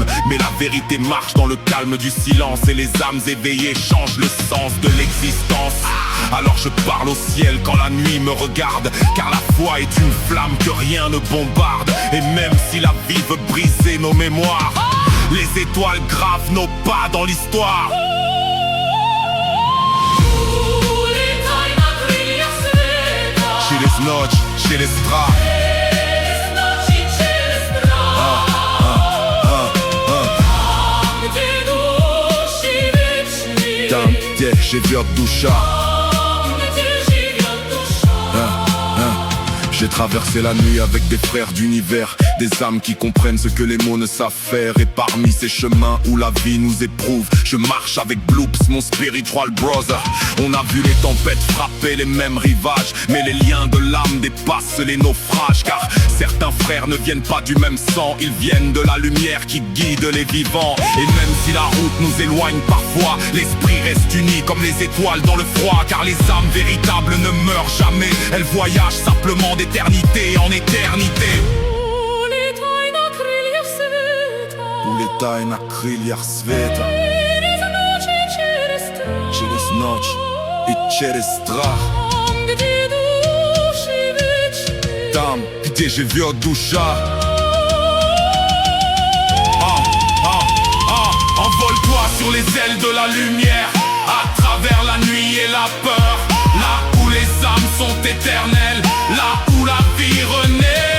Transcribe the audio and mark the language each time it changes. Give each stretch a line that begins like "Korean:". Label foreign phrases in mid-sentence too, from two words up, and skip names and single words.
French: Mais la vérité marche dans le calme du silence, et les âmes éveillées changent le sens de l'existence. Alors je parle au ciel quand la nuit me regarde, car la foi est une flamme que rien ne bombarde. Et même si la vie veut briser nos mémoires, les étoiles gravent nos pas dans l'histoire.
Russian: Через ночь, через страх. Там, где живет душа.
French: J'ai traversé la nuit avec des frères d'univers, des âmes qui comprennent ce que les mots ne savent faire. Et parmi ces chemins où la vie nous éprouve, je marche avec Bloops, mon
English: spiritual brother.
French: On a vu les tempêtes frapper les mêmes rivages, mais les liens de l'âme dépassent les naufrages. Car certains frères ne viennent pas du même sang, ils viennent de la lumière qui guide les vivants. Et même si la route nous éloigne parfois, l'esprit reste uni comme les étoiles dans le froid. Car les âmes véritables ne meurent jamais, elles voyagent simplement d'éternité en éternité.
Russian: Улетай на крыльях света. Через ночь и через страх. Там, где живет душа.
French: Envole-toi sur les ailes de la lumière, à travers la nuit et la peur. Là où les âmes sont éternelles, là où la vie renaît.